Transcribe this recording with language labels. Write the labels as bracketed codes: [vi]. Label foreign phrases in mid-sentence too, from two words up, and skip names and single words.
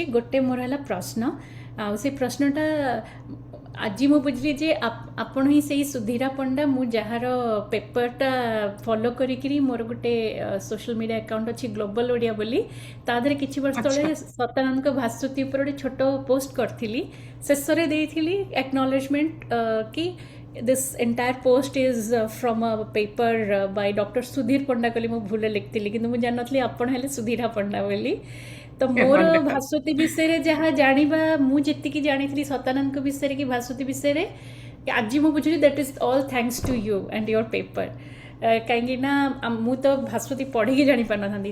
[or] ଗୋଟେ ମୋର ହେଲା ପ୍ରଶ୍ନ, ଆଉ ସେ ପ୍ରଶ୍ନଟା ଆଜି ମୁଁ ବୁଝିଲି ଯେ ଆପଣ ହିଁ ସେଇ ସୁଧୀରା ପଣ୍ଡା, ମୁଁ ଯାହାର ପେପରଟା ଫଲୋ କରିକିରି ମୋର ଗୋଟେ [en] social media account [or] ଅଛି ଗ୍ଲୋବାଲ ଓଡ଼ିଆ ବୋଲି, ତା ଦେହରେ କିଛି ବର୍ଷ ତଳେ ଆଚ୍ଛା, ସତାନନ୍ଦଙ୍କ ଭାସ୍ୱତୀ ଉପରେ ଗୋଟେ ଛୋଟ ପୋଷ୍ଟ କରିଥିଲି। ଶେଷରେ ଦେଇଥିଲି ଆକ୍ନଲେଜମେଣ୍ଟ କି [en] this entire post is from a paper by Dr. [or] ସୁଧୀର ପଣ୍ଡା କହିଲି, ମୁଁ ଭୁଲରେ ଲେଖିଥିଲି, କିନ୍ତୁ ମୁଁ ଜାଣିନଥିଲି ଆପଣ ହେଲେ ସୁଧୀରା ପଣ୍ଡା ବୋଲି। ତ ମୋର ଭାସ୍ୱତୀ ବିଷୟରେ ଯାହା ଜାଣିବା, ମୁଁ ଯେତିକି ଜାଣିଥିଲି ସତାନନ୍ଦଙ୍କ ବିଷୟରେ କି ଭାସ୍ୱତୀ ବିଷୟରେ, ଆଜି ମୁଁ ବୁଝିଲି [en] that is all thanks to you and your paper. [or] କାହିଁକି ନା ମୁଁ ତ ଭାସ୍ୱତୀ ପଢ଼ିକି ଜାଣିପାରିନଥାନ୍ତି।